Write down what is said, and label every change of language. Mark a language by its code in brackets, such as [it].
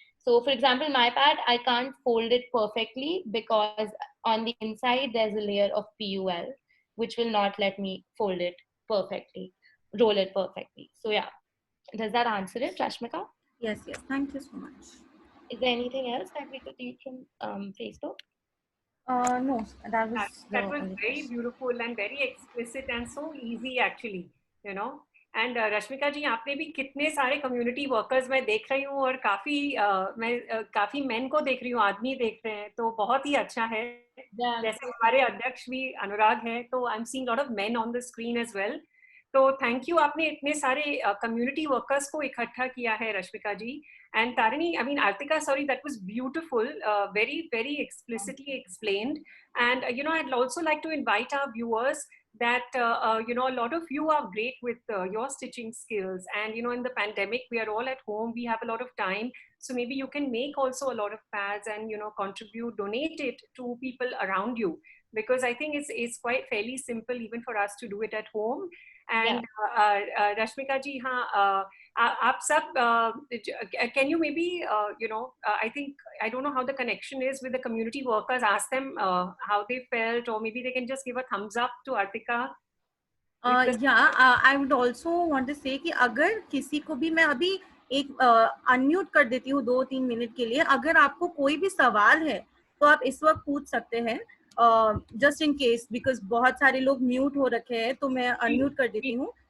[en] So for example, my pad, I can't fold it perfectly because on the inside there's a layer of PUL, which will not let me fold it perfectly, roll it perfectly. So yeah, does that answer it, Rashmika? Yes, thank you so much. Is there anything else that we could take from Facebook? No, that was that was very beautiful and very explicit and so easy actually, you know. [hi] And Rashmika जी, आपने भी कितने सारे community workers मैं देख रही हूँ और काफी मेन को देख रही हूँ, आदमी देख रहे हैं, तो बहुत ही अच्छा है। जैसे हमारे अध्यक्ष भी अनुराग है, तो [en] I am seeing lot of men on the screen as well. [hi] तो थैंक यू, आपने इतने सारे कम्युनिटी वर्कर्स को इकट्ठा किया है रश्मिका जी। [en] And Tarini, I mean, Artika, sorry, that was beautiful, very, very explicitly explained. And, you know, I'd also like to invite our viewers that, you know, a lot of you are great with your stitching skills. And, you know, in the pandemic, we are all at home, we have a lot of time. So maybe you can make also a lot of pads and, you know, contribute, donate it to people around you. Because I think it's quite fairly simple even for us to do it at home. And Rashmika ji, [hi] aap sab, [en] can you maybe, you know, I think, I don't know how the connection is with the community workers, ask them how they felt, or maybe they can just give a thumbs up to Artika. I would also want to say [hi] कि अगर किसी को भी, मैं अभी एक unmute कर देती हूँ 2-3 मिनट के लिए, अगर आपको कोई भी सवाल है तो आप इस वक्त पूछ सकते हैं, [en] just in case, because [hi] बहुत सारे लोग म्यूट हो रखे हैं, तो मैं अनम्यूट कर देती हूँ।